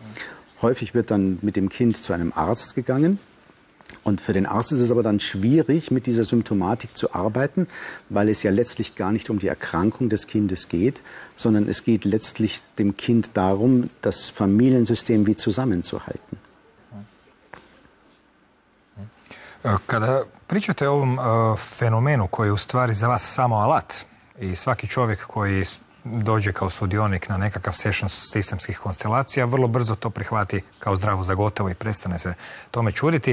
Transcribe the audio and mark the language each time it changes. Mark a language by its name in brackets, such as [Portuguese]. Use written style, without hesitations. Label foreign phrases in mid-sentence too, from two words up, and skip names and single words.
[German] Häufig wird dann mit dem Kind zu einem Arzt gegangen. Und für den Arzt ist es aber dann schwierig, mit dieser Symptomatik zu arbeiten, weil es ja letztlich gar nicht um die Erkrankung des Kindes geht, sondern es geht letztlich dem Kind darum, das Familiensystem wie zusammenzuhalten. [Croatian] Kada pričate o ovom fenomenu koji je u stvari za vas samo alat i svaki čovjek koji dođe kao sudionik na nekakav session sistemskih konstelacija vrlo brzo to prihvati kao zdravo za gotovo i prestane se tome čuditi.